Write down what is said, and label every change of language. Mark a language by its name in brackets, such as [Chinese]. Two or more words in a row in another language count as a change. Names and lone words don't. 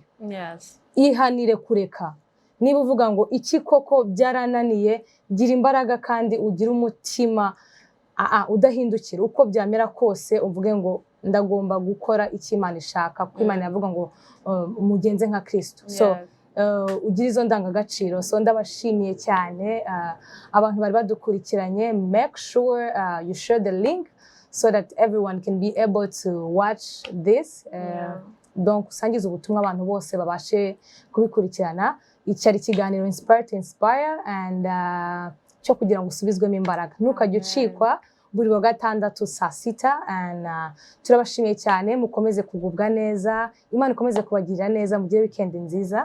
[Kinyarwanda] Ihanire kureka. Niba uvuga ngo iki koko byarananiye, gira imbaraga kandi ugire umutima udahindukira. Uko byamera kose uvuge ngo ndagomba gukora icyo Imana ishaka, kuko Imana yavuga ngo mugenze nka Kristo. So ugira izo ndangagaciro. So ndabashimiye cyane abantu bari badukurikiranye. [English] Make sure you share the link so that everyone can be able to watch this. [Kinyarwanda] Donc usangiza ubutumwa abantu bose babashe kubikurikirana. Icyari kiganiro [English] inspire and [Kinyarwanda] cyo kugira ngo usubizwemo imbaraga. Ntukajye ucikwa buri wa gatandatu saa 6. And turabashimiye cyane, mukomeze kugubwa neza, Imana ikomeze kubagirira neza, mugire weekend nziza.